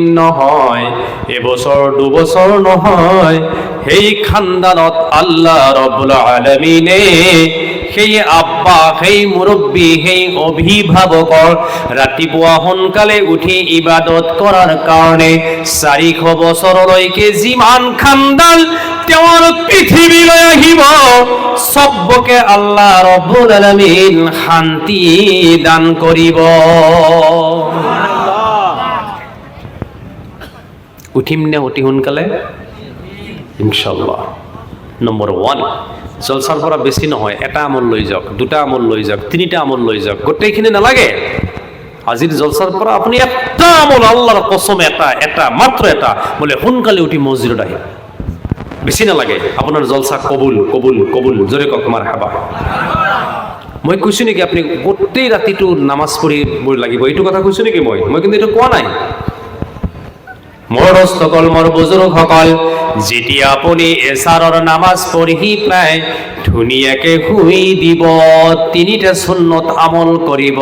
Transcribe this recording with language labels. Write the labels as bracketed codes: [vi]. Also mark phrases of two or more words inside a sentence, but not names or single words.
[as] নহয়, এবছৰ দুবছৰ নহয়, সেই খানদানত আল্লাহ [ar] رب العالمين [as] সেই আব্বা, সেই মুৰব্বী, সেই অভিভাৱকৰ ৰাতিপুৱা সোনকালে উঠি ইবাদত কৰাৰ কাৰণে 400 বছৰলৈকে যিমান খানদান তেওঁৰ পৃথিৱীলৈ আহিব, সবকে আল্লাহ [ar] رب العالمين [as] শান্তি দান কৰিব। উঠিম নে অতি সোনকালে? ইনশাআল্লাহ। নম্বৰ 1, জলসাৰ পৰা বেছি নহয়, এটা আমল লৈ যাওক, 2টা আমল লৈ যাওক, 3টা আমল লৈ যাওক, গোটেইখিনি নালাগে। আজিৰ জলসাৰ পৰা আপুনি এটা আমল, আল্লাহৰ কসম, এটা মাত্ৰ এটা, বোলে সোনকালে উঠি মছজিদত আহিম। বেছি নালাগে, আপোনাৰ জলসা কবুল কবুল কবুল। জোৰে কওক মাৰহাবা। মই কৈছো নেকি আপুনি গোটেই ৰাতিটো নামাজ পঢ়িব লাগিব, এইটো কথা কৈছো নেকি? মই কিন্তু এইটো কোৱা নাই। মোৰ দোস্তসকল, মোৰ বুজুৰ্গসকল, যেতিয়া আপুনি এছাৰৰ নামাজ পঢ়ি প্ৰায় ধুনীয়াকে শুই দিব, 3টা সুন্নত আমল কৰিব।